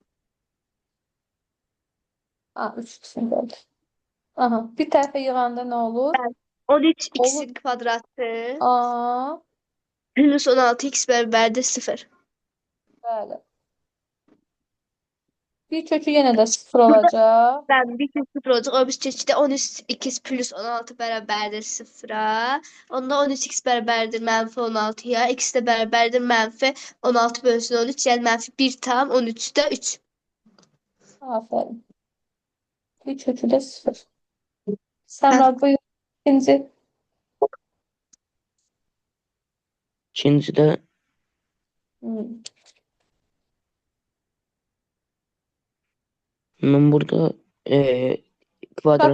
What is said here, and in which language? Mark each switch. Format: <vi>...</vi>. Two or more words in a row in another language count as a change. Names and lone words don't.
<az>3x'in kvadratı. Aha. Bir tərəfə yığanda nə olur? 13x-in kvadratı A, plus 16x bərabərdir 0. bəli. Bir kökü yenə də 0 olacaq.</az> <tr>Ben bir kez 0 olacak. O bir çeşitde 13x plus 16 beraberdir 0'a.</tr> <az>Onda 13x beraberdir mənfi 16'ya.</az> <tr>X de beraberdir mənfi 16 bölünsün 13. Yani mənfi 1 tam 13'te 3.</tr> <az>Aferin. Bir kökü də 0. Səmra buyur. İkinci. İkincidə mən burada kvadratı</az>